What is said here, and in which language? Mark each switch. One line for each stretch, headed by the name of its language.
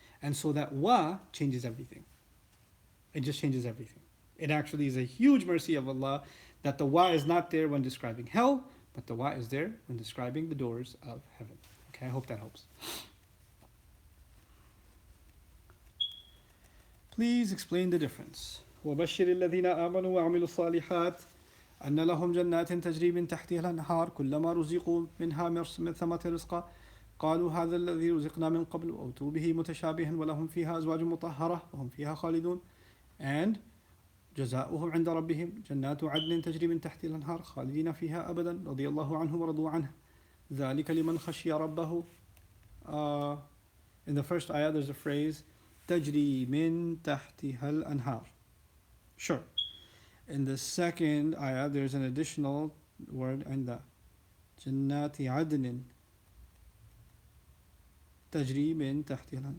English: And so that wa changes everything. It just changes everything. It actually is a huge mercy of Allah that the wa is not there when describing hell, but the wa is there when describing the doors of heaven. Okay, I hope that helps. Please explain the difference.
Arabic: وَبَشِّرِ الَّذِينَ آمَنُوا وَعَمِلُوا الصَّالِحَاتِ أَنَّ لَهُمْ جَنَّاتٍ تَجْرِي مِنْ تَحْتِهَا الْأَنْهَارُ كُلَّمَا رُزِقُوا مِنْهَا مِنْ ثَمَرَةٍ رِزْقًا قالوا هذا الذي رزقنا من قبل وأتوا به متشابها ولهم فيها أزواج مطهرة وهم فيها خالدون. And جزاؤهم عند ربهم جنات عدن تجري من تحت الأنهار خالدين فيها أبدا رضي الله عنهم ورضوا عنه ذلك لمن خشي ربه.
English: In the first ayah there's a phrase
Arabic: تجري من تحتها الأنهار.
English: Sure. In the second ayah there's an additional word
Arabic: عند جنات عدن تجري من تحتها الأنهار.